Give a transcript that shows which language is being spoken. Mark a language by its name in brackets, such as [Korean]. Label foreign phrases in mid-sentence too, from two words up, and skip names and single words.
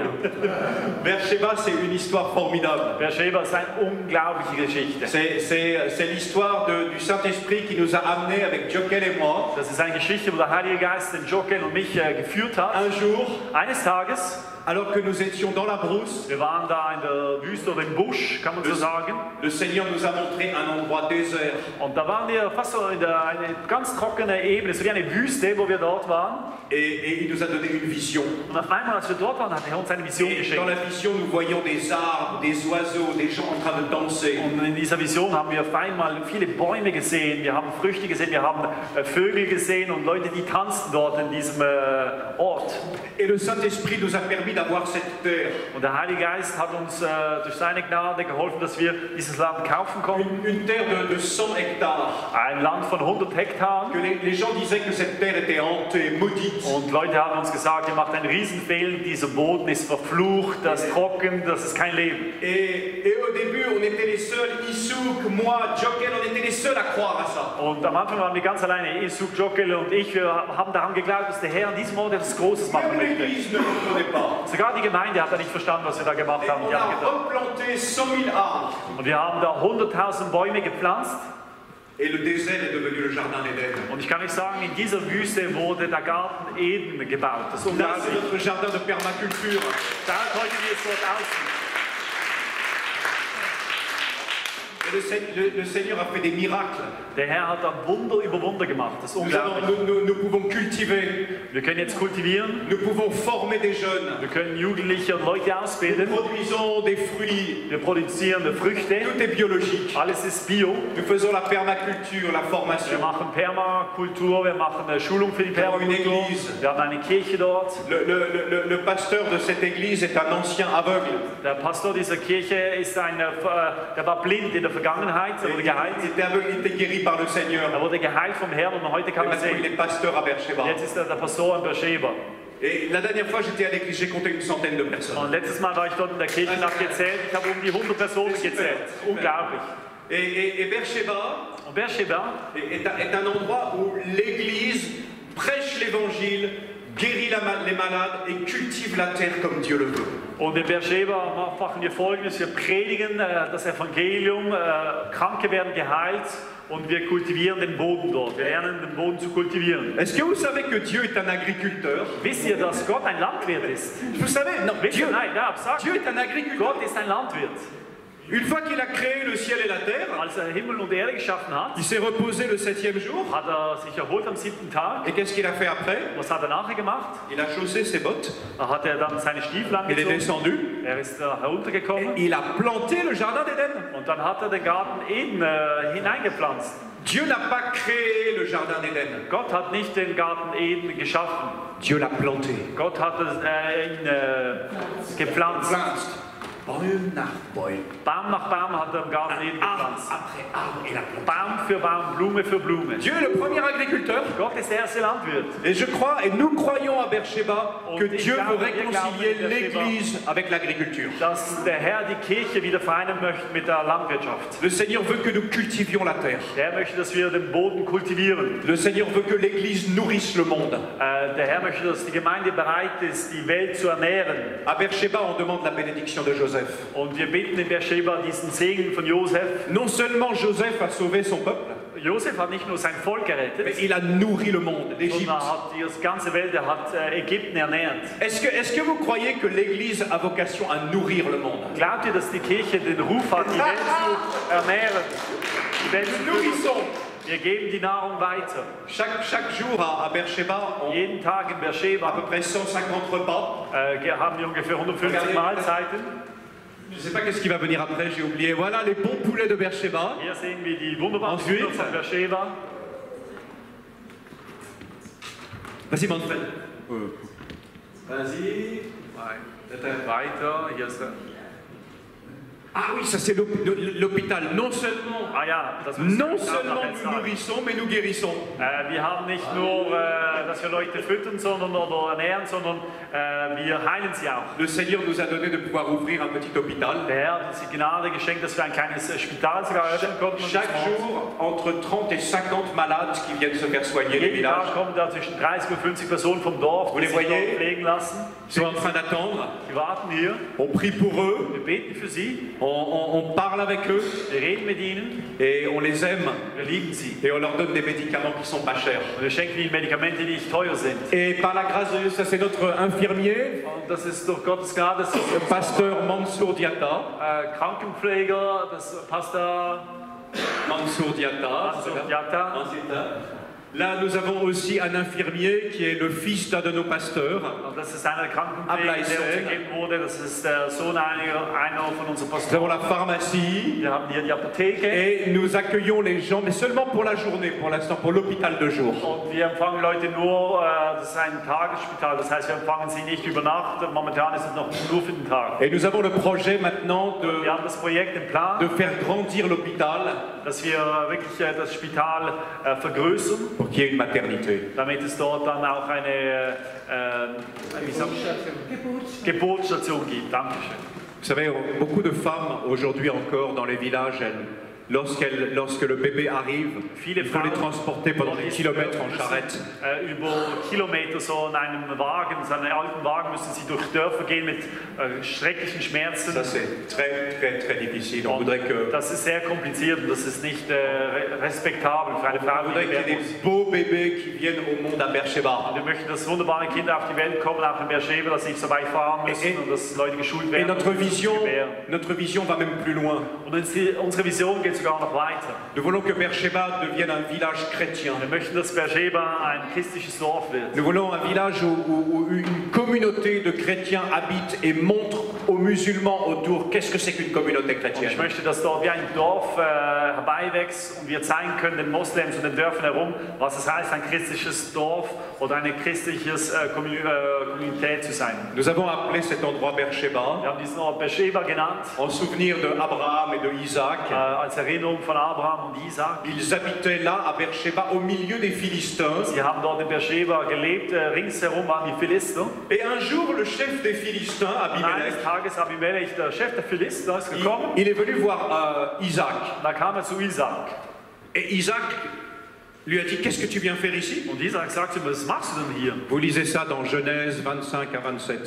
[French] Beersheba, c'est une histoire formidable. [German] Beersheba ist eine unglaubliche Geschichte. [French] C'est l'histoire du Saint-Esprit qui nous a amenés avec Jokel et moi. [German] Das ist eine Geschichte, wo der Heilige Geist den Jokel und mich geführt hat. [French] Un jour, [German] eines Tages, [French] alors que nous étions dans la brousse, [German] wir waren da in der Wüste oder im Busch, kann man so sagen. [French] Le Seigneur nous a montré un endroit désert. [German] Und da waren wir fast so in eine ganz trockene Ebene, so wie eine Wüste, wo wir dort waren. [French] Et il nous a donné une vision. [German] Und auf einmal, als wir dort waren, hat er uns eine Vision geschenkt. [French] Dans la vision, nous voyions des arbres, des oiseaux, des gens en train de danser. [German] Und in dieser Vision haben wir auf einmal viele Bäume gesehen, wir haben Früchte gesehen, wir haben Vögel gesehen und Leute, die tanzten dort in diesem Ort. [French] Et le Saint-Esprit nous a permis d'avoir cette terre. [German] Und der Heilige Geist hat uns durch seine Gnade geholfen, dass wir dieses Land kaufen konnten. [French] Une terre de 100 hectares. [German] Ein Land von 100 Hektaren. [French] Que les gens disaient que cette terre était hantée, maudite. [German] Und Leute haben uns gesagt, ihr macht einen Riesenfehler, dieser Boden ist verflucht, das ist trocken, das ist kein Leben. [French] Et au début, on était les seuls, Issouk, moi, Jokel, on était les seuls à croire à ça. [German] Und am Anfang waren wir ganz alleine, Issouk, Jokel und ich, wir haben daran geglaubt, dass der Herr an diesem Ort etwas Großes machen möchte. Sogar die Gemeinde hat da nicht verstanden, was wir da gemacht haben. Und wir haben da 100.000 Bäume gepflanzt. [French] Et le désert est devenu le jardin d'Éden. [German] Und ich kann euch sagen, in dieser Wüste wurde der Garten Eden gebaut. Das ist unglaublich. [French] C'est notre jardin de permaculture. [German] Da heute wie es dort aussieht. [French] Le Seigneur a fait des miracles. [German] Der Herr hat dann Wunder über Wunder gemacht. Das ist unglaublich. [French] Nous pouvons cultiver. [German] Wir können jetzt kultivieren. [French] Nous pouvons former des jeunes. [German] Wir können Jugendliche und Leute ausbilden. [French] Nous produisons des fruits. [German] Wir produzieren Früchte. [French] Tout est biologique. [German] Alles ist bio. [French] Nous faisons la permaculture, la formation. [German] Wir machen Permakultur, wir machen eine Schulung für die Permakultur. Wir haben eine Kirche dort. [French] Le pasteur de cette église est un ancien aveugle. [German] Der Pastor dieser Kirche ist der war blind in der Vergangenheit, er wurde geheilt. [French] Il était guéri par le Seigneur. [German] Er wurde geheilt vom Herrn und heute kann er sehen. [French] Il est pasteur à Beersheba. [German] Jetzt ist er der Pastor in Beersheba. [French] Et la dernière fois, j'étais à l'église, j'ai compté une centaine de personnes. [German] Und letztes Mal war ich dort in der Kirche und habe gezählt. Ich habe die 100 Personen gezählt. Unglaublich. [French] Et Beersheba est un endroit où l'église prêche l'évangile, guérit les malades et cultive la terre comme Dieu le veut. [German] Und in Beersheba machen wir Folgendes: Wir predigen das Evangelium, Kranke werden geheilt und wir kultivieren den Boden dort. Wir lernen den Boden zu kultivieren. [French] Est-ce que vous savez que Dieu est un agriculteur? [German] Wisst ihr, dass Gott ein Landwirt ist? [French] Vous savez, non, Dieu, [German] nein, ja, sag. [French] Dieu est un agriculteur. [German] Gott ist ein Landwirt. [French] Une fois qu'il a créé le ciel et la terre, [German] als Himmel und Erde geschaffen hat, [French] il s'est reposé le 7e jour. [German] Hat sich erholt am 7. Tag. [French] Et qu'est-ce qu'il a fait après? [German] Was hat nachher gemacht? [French] Il a chaussé ses bottes. [German] Da hat dann seine Stiefel angezogen. [French] Il est descendu. [German] Ist heruntergekommen. [French] Et il a planté le jardin d'Éden. [German] Und dann hat den Garten Eden hineingepflanzt. [French] Dieu n'a pas créé le jardin d'Éden. [German] Gott hat nicht den Garten Eden geschaffen. [French] Dieu l'a planté. [German] Gott hat ihn gepflanzt. Baum nach Baum. Baum nach Baum hat er im Garten Eden gepflanzt. Baum für Baum, Blume für Blume. [French] Dieu est le premier agriculteur. [German] Gott ist der erste Landwirt. [French] Et je crois, et nous croyons à Beersheba, que Dieu veut réconcilier l'Église avec l'agriculture. [German] Dass der Herr die Kirche wieder vereinen möchte mit der Landwirtschaft. [French] Le Seigneur veut que nous cultivions la terre. [German] Der Herr möchte, dass wir den Boden kultivieren. [French] Le Seigneur veut que l'Église nourrisse le monde. [German] Der Herr möchte, dass die Gemeinde bereit ist, die Welt zu ernähren. [French] À Beersheba, on demande la bénédiction de Joseph. [German] Und wir bitten in Beersheba diesen Segen von Joseph. [French] Non seulement Joseph a sauvé son peuple, [German] Joseph hat nicht nur sein Volk gerettet, [French] mais il a nourri le monde, l'Égypte. [German] Sondern hat die ganze Welt, er hat Ägypten ernährt. [French] Est-ce que vous croyez que l'Église a vocation à nourrir le monde? [German] Glaubt ihr, dass die Kirche den Ruf hat, die Welt zu ernähren? Die Welt zu nourrissons. Wir geben die Nahrung weiter. [French] Chaque jour à Beersheba, [German] jeden Tag in Beersheba, [French] à peu près 150 repas. [German] Haben wir ungefähr 150 Mahlzeiten. [French] Je ne sais pas qu'est-ce qui va venir après, j'ai oublié. Voilà les bons poulets de Beersheba. [German] Hier sehen wir die wunderbaren Hühner von Beersheba. [French] Vas-y, Manfred. Vas-y. [German] Weiter. Hier ist er. [French] Ah oui, ça c'est l'hôpital. Non seulement nous nourrissons, mais nous guérissons. [German] Wir haben nicht nur, dass wir Leute füttern oder ernähren, sondern wir heilen sie auch. [French] Le Seigneur nous a donné de pouvoir ouvrir un petit hôpital. [German] Der Herr hat uns die Gnade geschenkt, dass wir ein kleines Spital sogar eröffnen konnten. [French] Chaque jour, entre 30 et 50 malades qui viennent se faire soigner les villages. [German] Jeden Tag kommen da zwischen 30 und 50 Personen vom Dorf, die sich dort pflegen lassen. [French] Ils sont en train d'attendre. [German] Die warten hier. [French] On prie pour eux. [German] Wir beten für sie. [French] On parle avec eux. [German] Wir reden mit ihnen. [French] Et on les aime. [German] Wir lieben sie. [French] Et on leur donne des médicaments qui sont pas chers. [German] Und wir schenken ihnen Medikamente, die nicht teuer sind. [French] Et par la grâce de Dieu, ça c'est notre infirmier. [German] Und das ist durch Gottes Gnade. [French] Le pasteur Mansour Diatta. [German] Krankenpfleger, das Pastor Mansour Diatta. [French] Là, nous avons aussi un infirmier qui est le fils d'un de nos pasteurs. [German] Das ist einer der Krankenpfleger, der uns gegeben wurde. Das ist der Sohn einer von unseren Pastoren. [French] Nous avons la pharmacie. [German] Wir haben hier die Apotheke. [French] Et nous accueillons les gens, mais seulement pour la journée, pour l'instant, pour l'hôpital de jour. [German] Und wir empfangen Leute nur, das ist ein Tagesspital, das heißt, wir empfangen sie nicht über Nacht. Momentan ist es noch nur für den Tag. [French] Et nous avons le projet maintenant [German] wir haben das Projekt im Plan, [French] de faire grandir l'hôpital. [German] Dass wir wirklich das Spital vergrößern. [French] Pour qu'il y ait une maternité. [German] Damit es dort dann auch eine Geburtsstation gibt. Dankeschön. [French] Vous savez, beaucoup de femmes aujourd'hui encore dans les villages, lorsque le bébé arrive, il faut les transporter pendant des kilomètres en charrette. [German] Über Kilometer so in einem Wagen, so einem alten Wagen müssen sie durch Dörfer gehen mit schrecklichen Schmerzen. [French] Ça c'est très difficile. On voudrait que [German] das ist sehr kompliziert und das ist nicht respektabel für eine Frau. [French] On voudrait qu'il y ait des beaux bébés qui viennent au monde à Beersheba. [German] Wir möchten, dass wunderbare Kinder auf die Welt kommen, auch in Beersheba, dass sie nicht so weit fahren müssen und dass Leute geschult werden. [French] Et notre vision va même plus loin. [German] Und unsere Vision geht sogar noch weiter. [French] Nous voulons que Beersheba devienne un village chrétien. [German] Wir möchten, dass Beersheba ein christliches Dorf wird. [French] Nous voulons un village où une communauté de chrétiens habite et montre aux musulmans autour qu'est-ce que c'est qu'une communauté chrétienne. [German] Ich möchte, dass dort wie ein Dorf herbeiwächst und wir zeigen können den Moslems und den Dörfern herum, was es heißt, ein christliches Dorf oder eine christliche Kommunität zu sein. [French] Nous avons appelé cet endroit Beersheba. [German] Wir haben diesen Ort Beersheba genannt. [French] En souvenir de Abraham et de Isaac. [German] Als Erinnerung von Abraham und Isaac. [French] Ils habitaient là à Beersheba au milieu des Philistins. [German] Sie haben dort in Beersheba gelebt, ringsherum waren die Philister. [French] Et un jour le chef des Philistins, Abimelech, [German] Abimelech, der Chef der Philister, ist gekommen. [French] Il est venu voir Isaac. [German] Da kam zu Isaac. [French] Et Isaac lui a dit, qu'est-ce que tu viens faire ici? [German] Und Isaac sagte, was machst du denn hier? [French] Vous lisez ça dans Genèse 25 à 27.